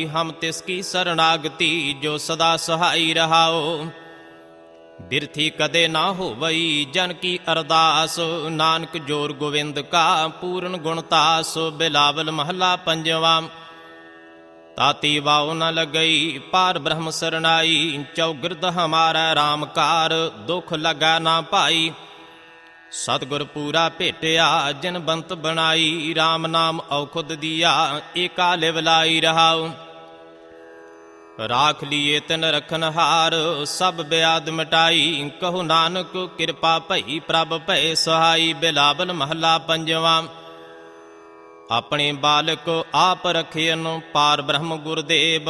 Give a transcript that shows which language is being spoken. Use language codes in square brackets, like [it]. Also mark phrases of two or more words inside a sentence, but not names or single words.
[pa] ਹਮ ਤਿਸ ਕੀ ਸਰਨਾਗਤੀ, ਜੋ ਸਦਾ ਸਹਾਈ ਰਹਾਓ। ਬਿਰਥੀ ਕਦੇ ਨਾ ਹੋਵਈ, ਜਨ ਕੀ ਅਰਦਾਸ। ਨਾਨਕ ਜੋਰ ਗੋਵਿੰਦ ਕਾ, ਪੂਰਨ ਗੁਣ ਤਾਸ। ਬਿਲਾਵਲ ਮਹੱਲਾ ਪੰਜਵਾਂ, ਤਾਤੀ ਵਾਓ ਨ ਲਗਈ ਪਾਰ ਬ੍ਰਹਮ ਸਰਨਾਈ। ਚੌਗਿਰਦ ਹਮਾਰਾ ਰਾਮ ਕਾਰ ਦੁਖ ਲਗਾ ਨਾ ਪਾਈ। ਸਤਗੁਰ ਪੂਰਾ ਭੇਟਿਆ ਜਿਨ ਬੰਤ ਬਨਾਈ। ਰਾਮ ਨਾਮ ਔਖੁਦ ਦਿਆ ਏਕਾ ਲਿਵਲਾਈ ਰਹਾਓ। ਰਾਖ ਲਿਏ ਤਿਨ ਰਖਨ ਹਾਰ ਸਬ ਬ੍ਯਾਦ ਮਿਟਾਈ। ਕਹੋ ਨਾਨਕ ਕ੍ਰਿਪਾ ਭਈ ਪ੍ਰਭ ਭਯ ਸਹਾਈ। ਬਿਲਾਵਲ ਮਹਲਾ ਪੰਜਵਾ। ਅਪਨੇ ਬਾਲਕ ਆਪ ਰਖਿਅਨ ਪਾਰ ਬ੍ਰਹਮ ਗੁਰਦੇਵ।